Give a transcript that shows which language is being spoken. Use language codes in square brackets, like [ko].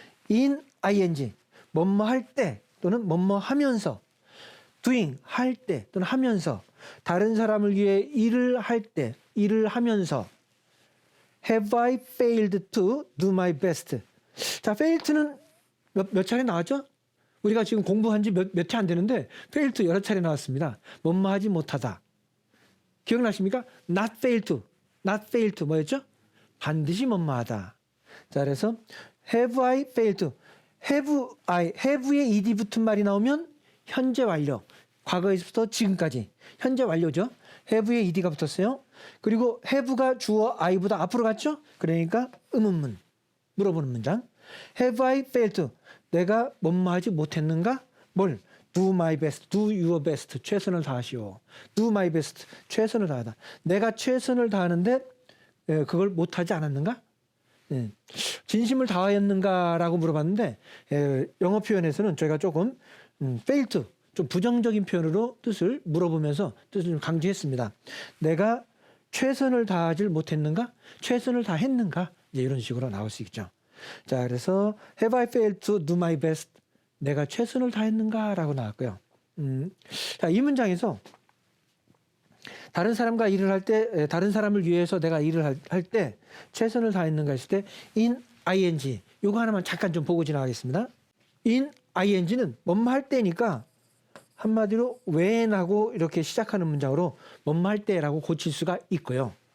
[ko] in ing 뭐뭐 할 때 또는 뭐뭐 하면서 doing 할 때 또는 하면서 다른 사람을 위해 일을 할 때 일을 하면서 [en] have I failed to do my best. [ko] 자, failed는 몇 차례 나왔죠? 우리가 지금 공부한 지 몇 회 안 되는데 failed 여러 차례 나왔습니다. 뭐뭐 하지 못하다. 기억나십니까? [en] not fail to [ko] 뭐였죠? 반드시 뭐뭐 하다. 자, 그래서 [en] have I failed to [ko] have에 ed 붙은 말이 나오면 현재 완료. 과거에서부터 지금까지 현재 완료죠. have에 ed가 붙었어요. 그리고 have가 주어 I보다 앞으로 갔죠. 그러니까 의문문 물어보는 문장. [en] have I failed to [ko] 내가 뭐뭐 하지 못했는가? 뭘? [en] do my best, do your best [ko] 최선을 다하시오. [en] do my best [ko] 최선을 다하다. 내가 최선을 다하는데 그걸 못하지 않았는가? 진심을 다하였는가라고 물어봤는데 영어 표현에서는 저희가 조금 fail to 좀 부정적인 표현으로 뜻을 물어보면서 뜻을 좀 강조했습니다. 내가 최선을 다하지 못했는가? 최선을 다했는가? 이제 이런 식으로 나올 수 있죠. 자, 그래서 [en] have I failed to do my best? [ko] 내가 최선을 다했는가라고 나왔고요. 자, 이 문장에서 다른 사람과 일을 할 때, 다른 사람을 위해서 내가 일을 할 때 최선을 다했는가 했을 때 in ing 요거 하나만 잠깐 좀 보고 지나가겠습니다. in ing는 뭐뭐 할 때니까 한마디로 when하고 이렇게 시작하는 문장으로 뭐뭐 할 때라고 고칠 수가 있고요.